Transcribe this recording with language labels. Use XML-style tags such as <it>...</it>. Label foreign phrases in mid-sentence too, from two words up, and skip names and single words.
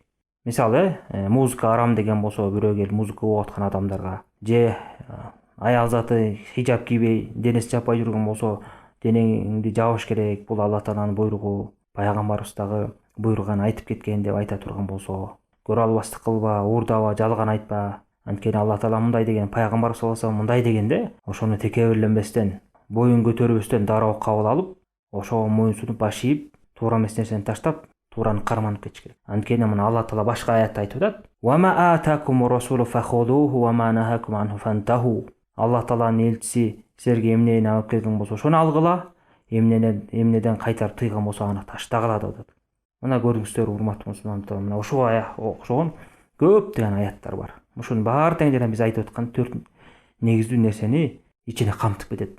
<ky>Мисалы, музыка арам деген болсо, бирөө келип музыка угуп аткан адамдарга, же аял заты хижаб кийбей, денеси жаппай жүргөн болсо, денеңди жабыш керек, бул Алла Тааланын буйругу, пайгамбарыбыз дагы буйруган айтып кеткен деп айта турган болсо, көрө албастык кылба, уурдаба, жалган айтпа. Анткени Алла Таала мындай деген, пайгамбар</ky> <ar>صلى الله عليه وسلم</ar> <ky>мындай дегенде, ошону текебирленбестен, боюн көтөрбөстөн дароо кабыл алып, ошого моюнсунуп баш ийип, туура эмес нерсени таштап, туураны карманып кетиш керек. Анткени мына Алла Таала башка аятта айтып атат:</ky> <ar>"وما آتاكم الرسول فخذوه وما نهاكم عنه فانتهوا."</ar> <ky>Алла Тааланын элчиси силерге эмнени алып келген болсо, ошону алгыла, эмнеден кайтарып тыйган болсо, аны таштагыла деп атат. Мына көрүңүздөр, урматтуу мусулмандар, мына ушуга окшогон көптөгөн аяттар бар. Ушунун баары тең жана биз айтып аткан 4 негиздүү нерсени ичине камтып кетет.</ky>